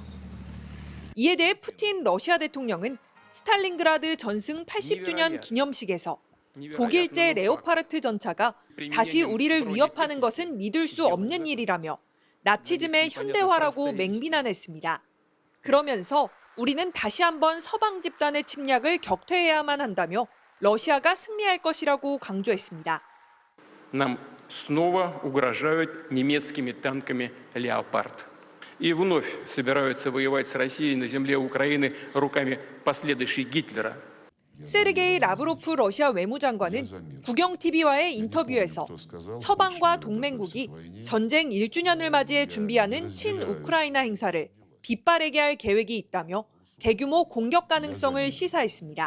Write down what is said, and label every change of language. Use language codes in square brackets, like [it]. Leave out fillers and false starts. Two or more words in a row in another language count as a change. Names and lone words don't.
[ko] 이에 대해 푸틴 러시아 대통령은 스탈린그라드 전승 80주년 기념식에서 독일제 레오파르트 전차가 다시 우리를 위협하는 것은 믿을 수 없는 일이라며 나치즘의 현대화라고 맹비난했습니다. 그러면서 우리는 다시 한번 서방 집단의 침략을 격퇴해야만 한다며 러시아가 승리할 것이라고 강조했습니다. [ru] Нам снова угрожают немецкими танками «Леопард». И вновь собираются воевать с Россией на земле Украины руками последующей Гитлера. [ko] 세르게이 라브로프 러시아 외무장관은 국영TV와의 인터뷰에서 서방과 동맹국이 전쟁 1주년을 맞이해 준비하는 친우크라이나 행사를 빗바래게 할 계획이 있다며 대규모 공격 가능성을 시사했습니다.